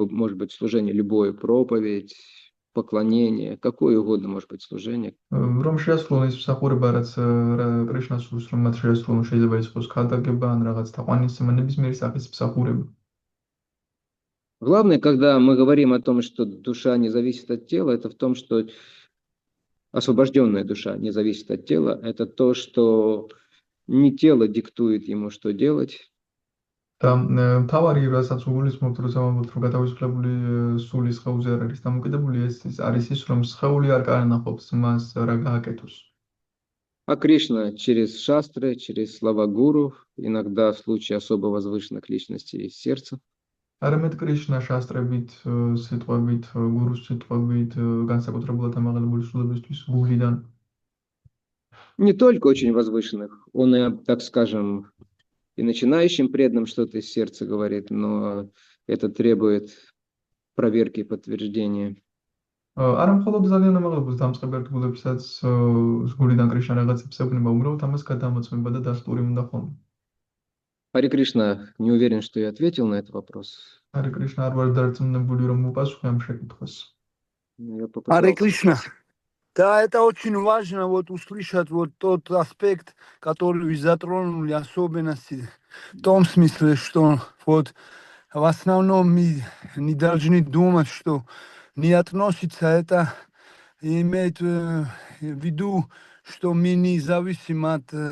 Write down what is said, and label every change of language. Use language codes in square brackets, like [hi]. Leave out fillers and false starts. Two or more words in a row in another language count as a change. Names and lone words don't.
[ru] Это либо, может быть, служение, любое, проповедь, поклонение, какое угодно может быть служение. [ka] რომ შეასრულონ ის მსახურება, რაც კრიშნას სურს, რომ მათ შეასრულონ, შეიძლება იყოს ქადაგება ან რაღაც თაყვანისცემა, ნებისმიერი სახის მსახურება. [ru] Главное, когда мы говорим о том, что душа не зависит от тела, это в том, что освобожденная душа не зависит от тела, это то, что не тело диктует ему, что делать. [ka] და მთავარი, რასაც უგულისხმობთ, როცა ვამბობთ, რომ გადავისვლებული სულის ხეულზე არ არის დამოკიდებული, ეს არის ის, რომ სხეული არ განახობს მას რა გააკეთოს. [ru] А Кришна через шастры, через слова гуру, иногда в случае особо возвышенных личностей из сердца. [ka] არამედ კრიშნა შასტრებით, სიტყვებით, გურუს სიტყვებით, განსაკუთრებულად ამაღლებული სულებისთვის გულიდან. [ru] Не только очень возвышенных, он и, так скажем, и начинающим преданным что-то из сердца говорит, но это требует проверки и подтверждения. [ka] არა მხოლოდ ძალიან ამაღლებულს დამწყებ ერთგულებსაც გულიდან კრიშნა რაღაცებს ეუბნება, უბრალოდ ამას გადამოწმება და დასტური უნდა ხოლმე. [ru] Хари Кришна, не уверен, что я ответил на этот вопрос. Хари Кришна, [ka] არ ვარ დარწმუნებული, რომ უპასუხე ამ შეკითხვას. [ru] Я Харе попытался. Кришна. Да, это очень важно вот услышать вот тот аспект, который вы затронули, особенности в том смысле, что вот в основном мы не должны думать, что не относится это, имеет в виду, что мы не зависим от